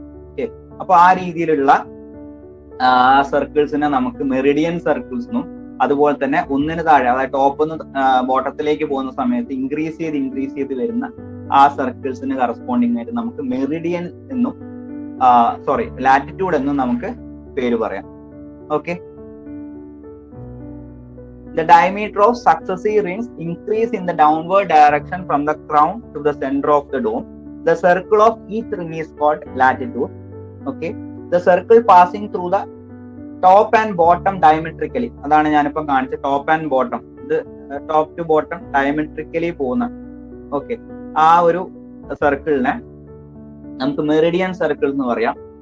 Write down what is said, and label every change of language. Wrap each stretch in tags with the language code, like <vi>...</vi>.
<ml>Okay, അപ്പൊ ആ രീതിയിലുള്ള സർക്കിൾസിനെ നമുക്ക് മെറിഡിയൻ സർക്കിൾസ് എന്നും, അതുപോലെ തന്നെ ഒന്നിന് താഴെ, അതായത് ടോപ്പ് നിന്ന് ബോട്ടത്തിലേക്ക് പോകുന്ന സമയത്ത് ഇൻക്രീസ് ചെയ്ത് വരുന്ന ആ സർക്കിൾസിന് കറസ്പോണ്ടിങ് ആയിട്ട് നമുക്ക് മെറിഡിയൻ എന്നും ലാറ്റിറ്റ്യൂഡ് എന്നും നമുക്ക് പേര് പറയാം.</ml> <en>Okay, the diameter of successive rings increase in the downward direction from the crown to the center of the dome. The circle of each ring is called latitude. Okay, the circle passing through the top and bottom diametrically,</en> <ml>അതാണ് ഞാനിപ്പം കാണിച്ച top and bottom, ഇത് top two bottom ഡയമട്രിക്കലി പോകുന്ന okay ആ ഒരു സർക്കിളിനെ നമുക്ക് Meridian circle എന്ന് പറയാം.</ml>